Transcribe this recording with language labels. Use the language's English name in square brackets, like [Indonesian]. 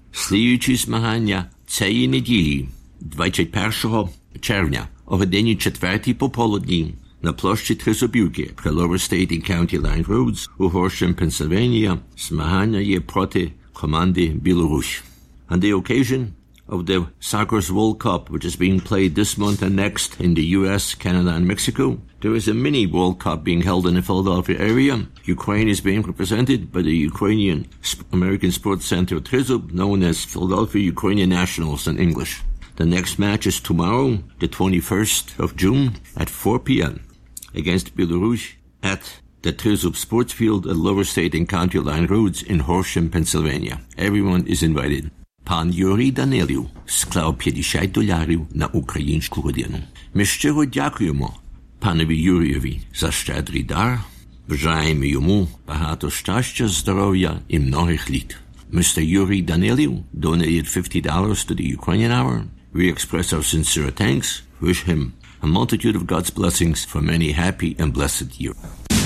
[Ukrainian] Слідуючі змагання цієї неділі, 21 червня, о годині 4 пополудні, на площі Тризубівки при Lower State and County Line Roads у Горшем, Пенсильванія, змагання є проти команди Білорусь. [English] On the occasion of the Soccer's World Cup, which is being played this month and next in the US, Canada and Mexico, there is a mini World Cup being held in the Philadelphia area. Ukraine is being represented by the Ukrainian American Sports Center Trizub, known as Philadelphia Ukrainian Nationals in English. The next match is tomorrow, the 21st of June, at 4 p.m. against Belarus at the Trizub Sports Field at Lower State and County Line Roads in Horsham, Pennsylvania. Everyone is invited. [Ukrainian] Пан Юрій Данилів склав 50 долярів на українську годину. Ми щиро дякуємо панові Юрієві за щедрий дар. Бажаємо йому багато щастя, здоров'я і многих літ. [English] Mr. Yuri Danilyu donated $50 to the Ukrainian Hour. We express our sincere thanks. Wish him a multitude of God's blessings for many happy and blessed years.